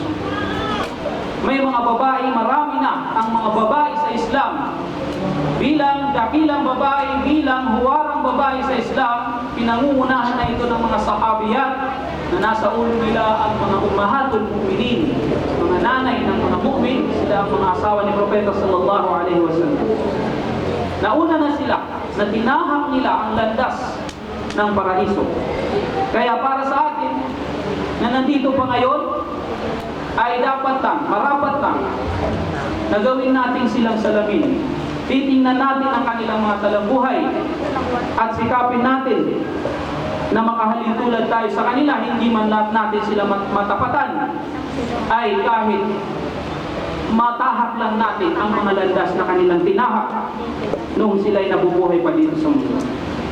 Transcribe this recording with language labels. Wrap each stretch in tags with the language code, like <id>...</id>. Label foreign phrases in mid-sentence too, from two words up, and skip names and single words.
<tl>May mga babae, marami na ang mga babae sa Islam, bilang dakilang babae, bilang huwarang babae sa Islam, pinangungunahan na ito ng mga sahabiyat na nasa ulo nila ang mga</tl> <ar>أمهات المؤمنين,</ar> <tl>mga nanay ng mga mu'min, sila ang mga asawa ni Propeta</tl> <ar>صلى الله عليه وسلم.</ar> <tl>Nauna na sila na tinahak nila ang landas ng paraiso. Kaya para sa atin na nandito pa ngayon, ay dapat marapat na gawin natin silang salamin. Titingnan natin ang kanilang mga talambuhay at sikapin natin na makahalintulad tayo sa kanila, hindi man lahat natin sila matapatan, ay kahit matahak lang natin ang mga landas na kanilang tinahak noong sila'y nabubuhay pa dito sa mundo.</tl>